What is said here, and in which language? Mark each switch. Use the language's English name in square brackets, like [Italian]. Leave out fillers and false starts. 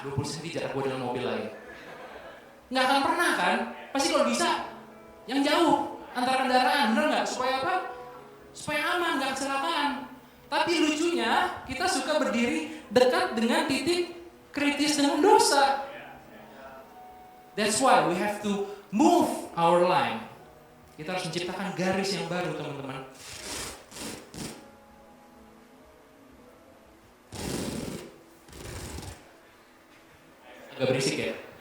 [Indonesian] 20 cm jarak gue dengan mobil lain. Nggak akan pernah kan? Pasti kalau bisa yang jauh antara kendaraan, bener nggak? Supaya apa? Supaya aman, nggak kecelakaan. Tapi lucunya kita suka berdiri dekat dengan titik kritis dengan dosa. [English] That's why we have to move our line. [Indonesian] Kita harus menciptakan garis yang baru, teman-teman. Agak berisik ya.